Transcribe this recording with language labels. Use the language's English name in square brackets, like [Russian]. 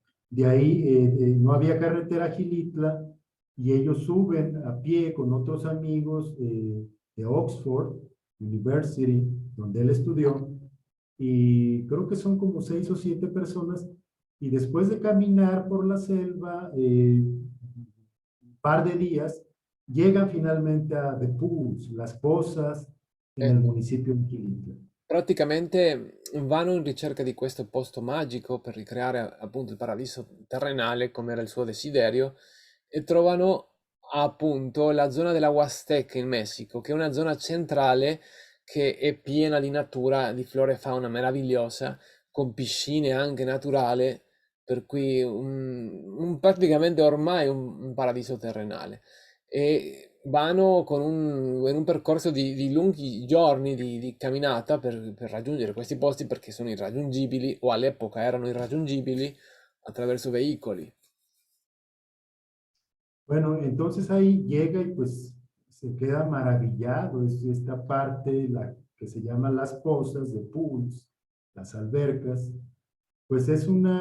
[Spanish] de ahí no había carretera a Gilitla, y ellos suben a pie con otros amigos de Oxford University, donde él estudió, y creo que son como 6 o 7 personas, y después de caminar por la selva un par de días, llegan finalmente a The Pools, Las Pozas, en el [Italian] Ecco. [Spanish] municipio de Quilitla. [Italian] Praticamente vanno in ricerca di questo posto magico per ricreare appunto il paradiso terrenale come era il suo desiderio e trovano appunto la zona della Huasteca in Messico, che è una zona centrale che è piena di natura, di flora e fauna meravigliosa, con piscine anche naturali, per cui praticamente ormai un paradiso terrenale. E vanno in un percorso di lunghi giorni di camminata per raggiungere questi posti perché sono irraggiungibili o all'epoca erano irraggiungibili attraverso veicoli. [Spanish] Bueno, entonces ahí llega y pues se queda maravillado. Es esta parte, la que se llama Las Pozas de Pools, las albercas, pues es un